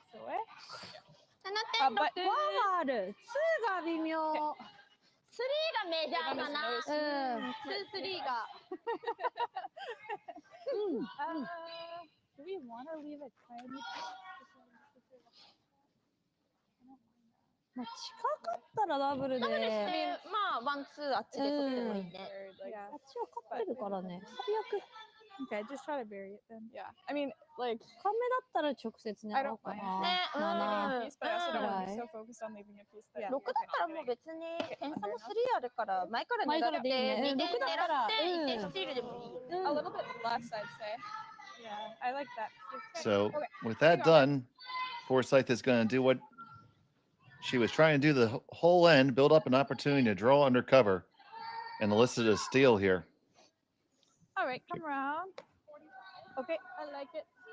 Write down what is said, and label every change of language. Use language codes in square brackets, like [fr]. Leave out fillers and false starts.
[en] So where? But [ja] 2がある。2が微妙。3がメジャーだな。 2、3が。 [en] Do we want to leave a tiny? [ja] まあ近かったらダブルで。まあワンツーあっちで取ってもいいね。あっちは勝ってるからね。最悪。 [en] Okay, just try to bury it then. Yeah. I mean, like. [ja] カメだったら直接狙おうかな。ね。 [en] But I also don't want to be so focused on leaving a piece there. [ja] 6だったらもう別に点差も3あるから前から狙って2点狙って1点スチールでもいい。 [en] A little bit less, I'd say. Yeah, I like that. So with that done, Forsythe is going to do what she was trying to do the whole end, build up an opportunity to draw under cover, and enlisted a steal here. All right, come around. Okay, I like it.